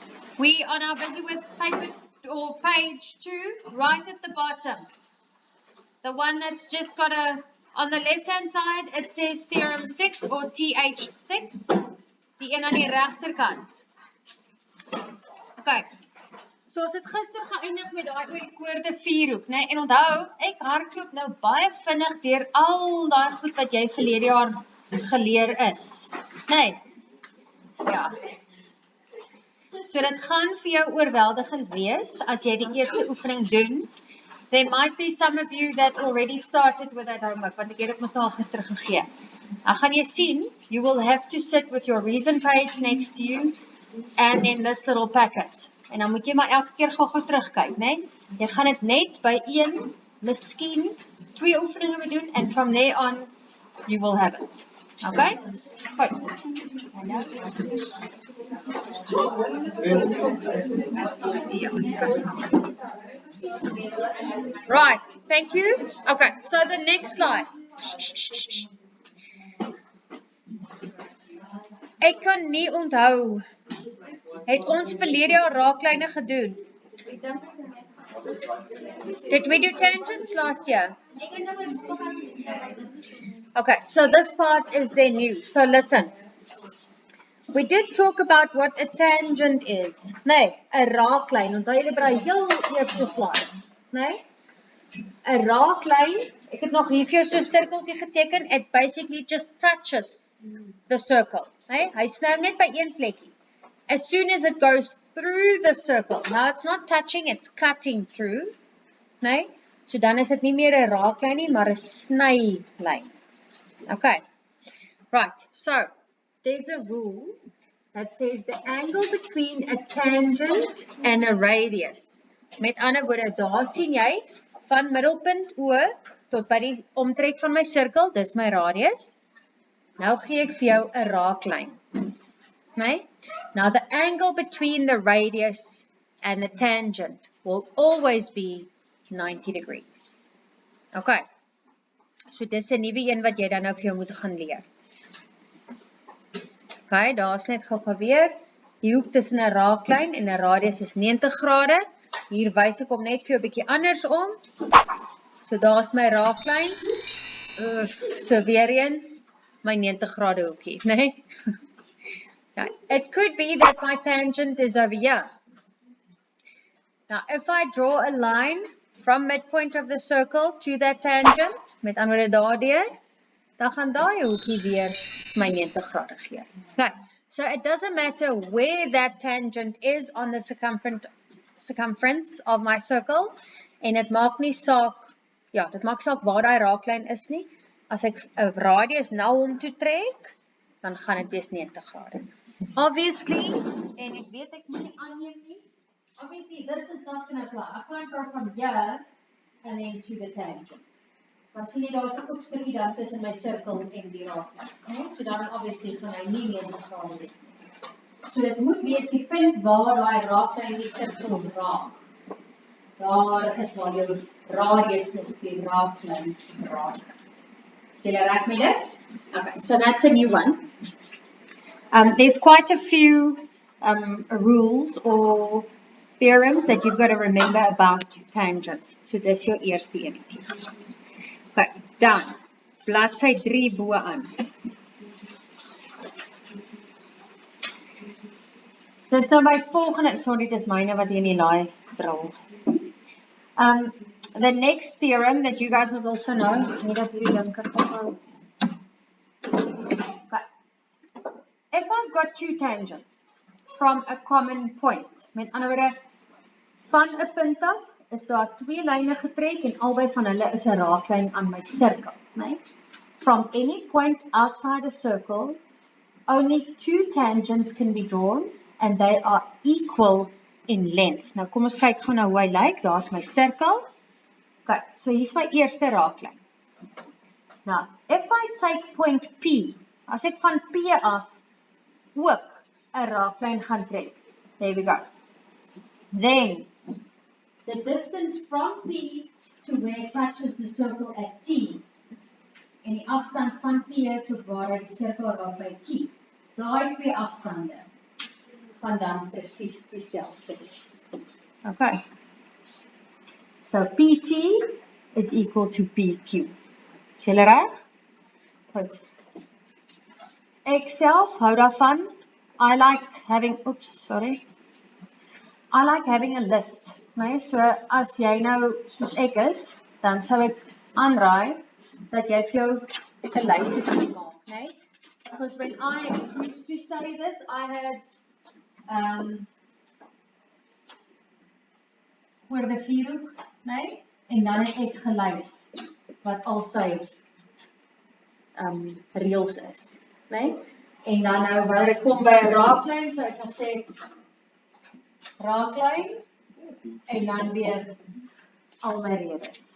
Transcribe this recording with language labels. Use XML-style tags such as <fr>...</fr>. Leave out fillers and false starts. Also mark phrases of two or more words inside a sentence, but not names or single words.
<en>We are now busy with paper or page 2, right at the bottom. The one that's just got on the left-hand side, it says theorem 6 or TH6.</en> <af>Die een aan die regterkant. Okay. So ons het gister geëindig met daai oor die koorde 4-hoek, né? En onthou, ek hardloop nou baie vinnig deur al daai goed wat jy verlede jaar geleer is. Nee. Ja. So dit gaan vir jou oorweldigend wees as jy die eerste oefening doen.</af> <en>There might be some of you that already started with that homework,</en> <af>want ek het dit mos nou al gister gegee. Dan gaan jy sien,</af> <en>you will have to sit with your reason page next to you and then this little packet.</en> <af>En dan moet jy maar elke keer gou terugkyk, né? Jy gaan dit net by 1, miskien 2 oefeninge moet doen</af> <en>and from there on you will have it. Okay?</en> <af>Goed.</af> <en>Right, thank you. Okay, so the next slide.</en> <af>Ek kan nie onthou. Het ons verlede jaar raaklyne gedoen?</af> <en>Did we do tangents last year? Okay, so this part is then new. So listen. We did talk about what a tangent is.</en> <af>Nee, 'n raaklyn. Onthou julle by die heel eerste slides, nee? 'n raaklyn, ek het nog hier vir jou so 'n sirkeltjie geteken.</af> <en>It basically just touches the circle,</en> <af>nee? Hy sny net by een plekkie.</af> <en>As soon as it goes through the circle, now it's not touching, it's cutting through,</en> <af>nee? So dan is dit nie meer 'n raaklyn nie, maar 'n snylyn.</af> <en>Okay. Right. So there's a rule that says the angle between a tangent and a radius.</en> <af>Met ander woorde, daar sien jy van middelpunt O tot by die omtrek van my sirkel, dis my radius. Nou gee ek vir jou 'n raaklyn. Nee?</af> <en>Now the angle between the radius and the tangent will always be 90 degrees.</en> <af>Okay. So dis 'n nuwe een wat jy dan nou vir jou moet gaan leer. Okay, daar's net gou weer. Die hoek tussen 'n raaklyn en 'n radius is 90 grade. Hier wys ek hom net vir jou 'n bietjie andersom. So daar's my raaklyn. So weer eens my 90 grade hoekie, né? Nee?</af> <en>Now, it could be that my tangent is over here. Now, if I draw a line from midpoint of the circle to that tangent,</en> <af>met ander woorde daardeur, dan gaan daai hoekie weer my 90 grade gee.</af> <en>Okay, so it doesn't matter where that tangent is on the circumference of my circle,</en> <af>en dit maak nie saak, ja, dit maak saak waar daai raaklyn is nie. As ek 'n radius na hom toe trek, dan gaan dit wees 90 grade. Obviously, en ek weet ek moet nie aanneem nie,</af> <en>obviously this is not going to apply. I can't go from here and then to the tangent.</en> <af>Want sien jy daar is 'n oop stukkie dan tussen my sirkel en die raaklyn, né? So dan obviously gaan hy nie 90 grade wees nie. So dit moet wees die punt waar daai raaklyn die sirkel raak. Daar is waar jou radius met die raaklyn raak. Is julle reg met dit?</af> <en>Okay, so that's a new one. There's quite a few rules or theorems that you've got to remember about tangents.</en> <af>So dis jou eerste enetjie. Okay, dan bladsy 3 bo aan. Dis nou my volgende, sorry, dis myne wat hier in die laai drol.</af> <en>The next theorem that you guys must also know,</en> <af>net dat hierdie linker ophou.</af> <en>Okay. If I've got two tangents from a common point,</en> <af>met ander woorde, van 'n punt af is daar 2 lyne getrek en albei van hulle is 'n raaklyn aan my sirkel, né?</af> <en>From any point outside a circle, only 2 tangents can be drawn and they are equal in length.</en> <af>Nou kom ons kyk gou na hoe hy lyk. Daar's my sirkel. Okay, so hier's my eerste raaklyn.</af> <en>Now, if I take point P,</en> <af>as ek van P af ook 'n raaklyn gaan trek.</af> <en>There we go. Then the distance from P to where it touches the circle at T,</en> <af>en die afstand van P tot waar hy die sirkel raak by Q. Daai twee afstande gaan dan presies dieselfde wees.</af> <en>Okay. So PT is equal to PQ.</en> <af>Is julle reg? Goed. Ek self hou daarvan.</af> <en>I like having a list.</en> <af>Nee, so as jy nou soos ek is, dan sou ek aanraai dat jy vir jou 'n lysie kan maak, nee?</af> <en>Because when I used to study this, I had</en> <af>oor die vierhoek, nee? En dan het ek gelys wat al sy reëls is, nee? En dan nou wanneer ek kom by 'n raaklyn, so ek kan sê raaklyn en dan weer al my redes.</af>